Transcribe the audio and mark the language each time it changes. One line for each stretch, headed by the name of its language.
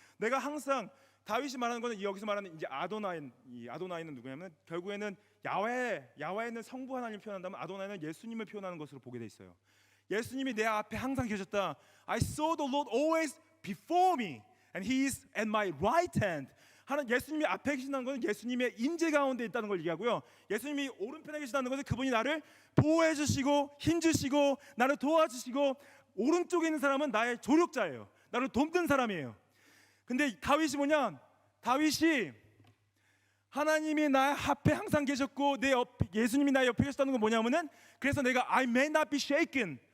Korean: 내가 항상, 다윗이 말하는 것은 여기서 말하는 이제 아도나이는 누구냐면 결국에는 야훼는 성부 하나님을 표현한다면 아도나이는 예수님을 표현하는 것으로 보게 돼 있어요. 예수님이 내 앞에 항상 계셨다.
English: I saw the Lord always before me and He is at my right hand.
Korean: 예수님이 앞에 계신다는 것은 예수님의 임재 가운데 있다는 걸 얘기하고요. 예수님이 오른편에 계시다는 것은 그분이 나를 보호해 주시고 힘주시고 나를 도와주시고 오른쪽에 있는 사람은 나의 조력자예요. 나를 돕는 사람이에요. 근데 다윗이 뭐냐? 다윗이 하나님이 나 앞에 항상 계셨고 예수님이 나 옆에 계셨다는 건 뭐냐면은 그래서 내가
English: I may not be shaken.